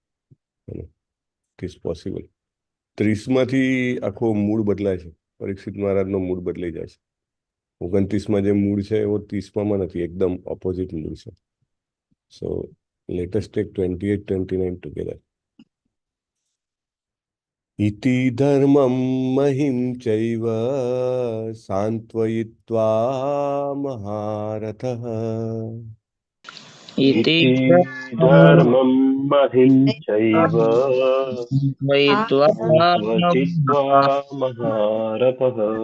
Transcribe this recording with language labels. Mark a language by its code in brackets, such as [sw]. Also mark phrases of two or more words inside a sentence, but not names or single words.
[en] It possible. [gu] 30માંથી આખો મૂડ બદલાય છે. પરીક્ષિત મહારાજનો મૂડ બદલાઈ જાય છે. 29માં જે મૂડ છે એવો 30માં નથી, એકદમ [en] opposite mood [gu] છે. [en] So let us take 28 29 together. [sa] इति धर्मं महिं चैव सान्त्वयित्वा महारथः इति धर्मं महिं चैव सान्त्वयित्वा महारथः